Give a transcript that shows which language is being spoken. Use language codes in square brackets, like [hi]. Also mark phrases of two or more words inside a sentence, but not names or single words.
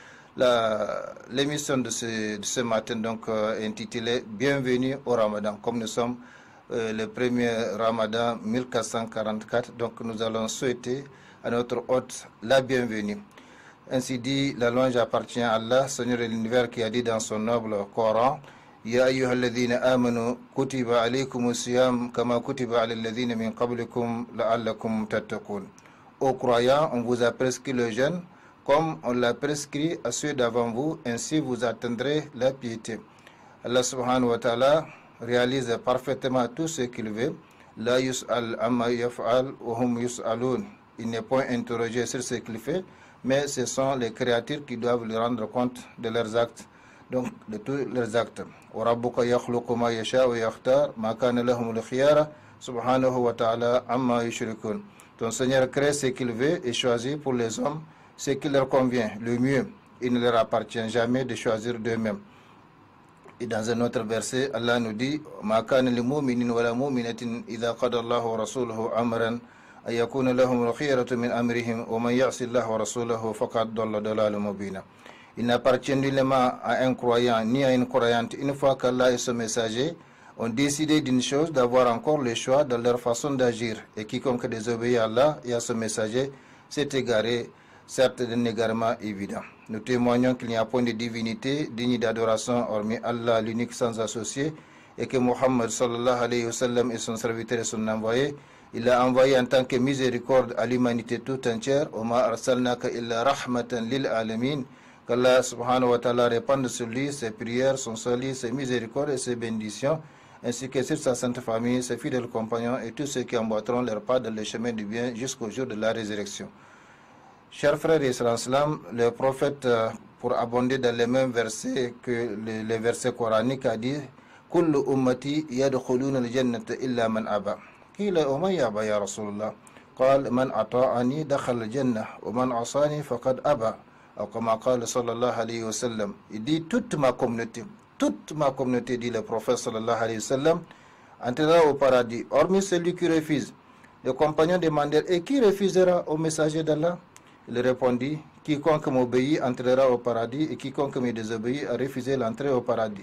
[fr] L'émission de ce matin est intitulée Bienvenue au Ramadan. Comme nous sommes le premier Ramadan 1444, donc nous allons souhaiter à notre hôte la bienvenue. Ainsi dit, la louange appartient à Allah, Seigneur de l'univers, qui a dit dans son noble Coran: [ar] يا أيها الذين آمنوا كتب عليكم الصيام كما كتب على الذين من قبلكم لعلكم تتقون. [fr] Aux croyants, on vous a prescrit le jeûne comme on l'a prescrit à ceux d'avant vous, ainsi vous atteindrez la piété. Allah [ar] سبحانه وتعالى [fr] réalise parfaitement tout ce qu'il veut. [ar] لا يسأل عما يفعل وهم يسألون. [fr] Il n'est point interrogé sur ce qu'il fait, mais ce sont les créatures qui doivent lui rendre compte de leurs actes, donc de tous leurs actes. [ar] وربك يخلق ما يشاء ويختار ما كان لهم الخيرة سبحانه وتعالى عما يشركون. [fr] Ton Seigneur crée ce qu'il veut et choisit pour les hommes ce qui leur convient le mieux. Il ne leur appartient jamais de choisir d'eux-mêmes. Et dans un autre verset, Allah nous dit: [ar] ما كان لمؤمن ولا مؤمنة إذا قضى الله ورسوله أمرا أن يكون لهم الخيرة من أمرهم ومن يعص الله ورسوله فقد ضل ضلالا مبينا. [fr] Il n'appartient nullement à un croyant ni à une croyante, une fois qu'Allah et son messager ont décidé d'une chose, d'avoir encore le choix dans leur façon d'agir. Et quiconque désobéit à Allah et à son messager s'est égaré, certes d'un égarement évident. Nous témoignons qu'il n'y a point de divinité digne d'adoration hormis Allah, l'unique sans associé, et que Muhammad [ar] صلى الله عليه وسلم [fr] est son serviteur et son envoyé. Il l'a envoyé en tant que miséricorde à l'humanité tout entière. [ar] وما أرسلناك إلا رحمة للعالمين. [fr] Qu'Allah [ar] سبحانه وتعالى [fr] répande sur lui ses prières, son salut, ses miséricordes et ses bénédictions, ainsi que sur sa sainte famille, ses fidèles compagnons et tous ceux qui emboîteront leur pas dans le chemin du bien jusqu'au jour de la résurrection. Chers frères et sœurs en islam, le prophète, pour abonder dans les mêmes versets que les versets coraniques, a dit: [ar] كل أمتي يدخلون الجنة إلا من أبى. قيل ومن يأبى يا رسول الله قال من أطاعني دخل الجنة ومن عصاني فقد أبى. [fr] Ou comme [ar] قال صلى الله عليه وسلم. [fr] Il dit: toute ma communauté, dit le prophète [ar] صلى الله عليه وسلم, [fr] entrera au paradis, hormis celui qui refuse. Les compagnons demandèrent: et qui refusera au messager d'Allah? Il répondit: quiconque m'obéit entrera au paradis et quiconque me désobéit a refusé l'entrée au paradis.